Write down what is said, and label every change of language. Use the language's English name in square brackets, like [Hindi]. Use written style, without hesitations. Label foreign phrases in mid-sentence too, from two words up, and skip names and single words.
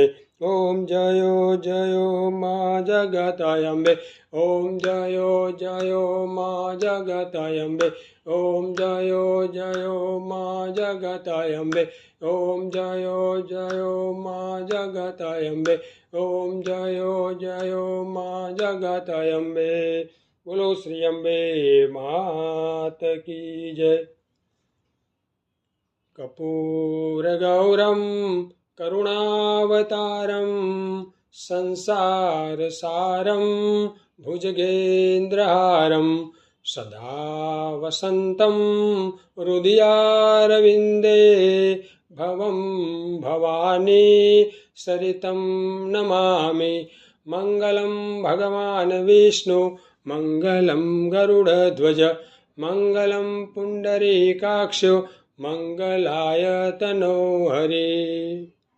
[Gujarati] ઓમ જયો જયો માં જગત અંબે, ઓમ જયો જયો માં જગત અંબે, ઓમ જયો જયો માં જગત અંબે, ઓમ જયો જયો માં જગત અંબે, ઓમ જયો જયો માં જગત અંબે. [Hindi] बोलो श्री अंबे मात की जय. [Sanskrit] कर्पूर गौरम करुणावतारम संसार सारम भुजगेन्द्रहारम सदा वसन्तं हृदयारविन्दे भवं भवानी सरितं नमामि। मंगलं भगवान् विष्णु मंगलं गरुडध्वज मंगलं पुंडरीकाक्ष मंगलाय तनो हरे.